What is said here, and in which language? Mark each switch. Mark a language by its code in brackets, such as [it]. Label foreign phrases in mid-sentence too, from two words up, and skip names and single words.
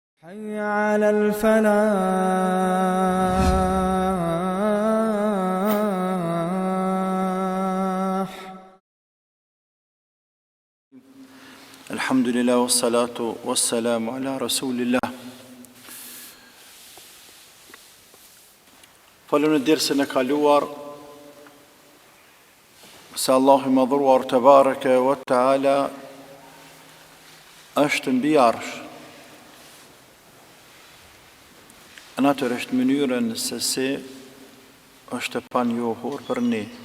[ar] حي على الفلاح. الحمد لله والصلاة والسلام على رسول الله. [sq] Falem në dersën e kaluar se Allahu i madhruar [ar] تبارك وتعالى [sq] është mbi arsh. Natyrisht mënyrën se si është e panjohur për ne.